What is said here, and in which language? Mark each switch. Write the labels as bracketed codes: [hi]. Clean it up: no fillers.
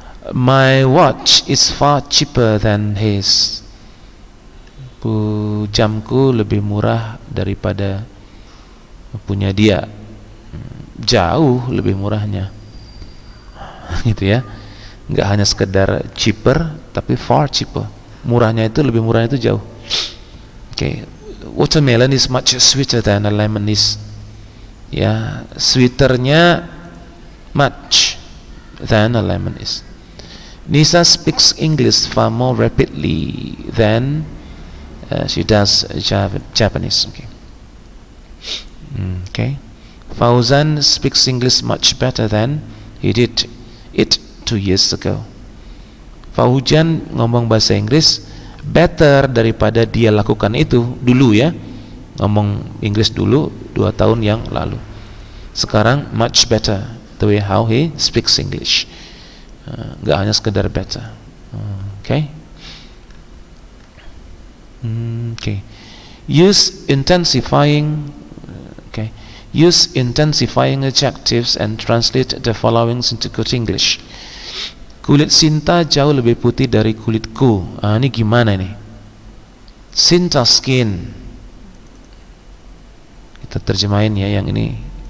[en] My watch is far cheaper than his. [id] Jamku lebih murah daripada punya dia. Jauh lebih murahnya. Gitu ya. Enggak hanya sekedar cheaper, tapi [en] far cheaper. [id] Murahnya itu, lebih murahnya itu jauh. Okay. [en] Watermelon is much sweeter than a lemon is. [id] Ya, sweeternya [en] much than a lemon is. Nisa speaks English far more rapidly than she does Japanese. Okay. Okay. Fauzan speaks English much better than he did it 2 years ago. [id] Fauzan ngomong bahasa Inggris better daripada dia lakukan itu dulu ya. Ngomong Inggris dulu 2 tahun yang lalu. Sekarang [en] much better the way how he speaks English. [id] Nggak hanya sekedar better. Okay. [en] Okay. Use intensifying. Okay. Use intensifying adjectives and translate the following into good English. [id] Kulit Sinta jauh lebih putih dari kulitku. Ini gimana nih? [en] Sinta skin. [id] Kita terjemahin ya yang ini.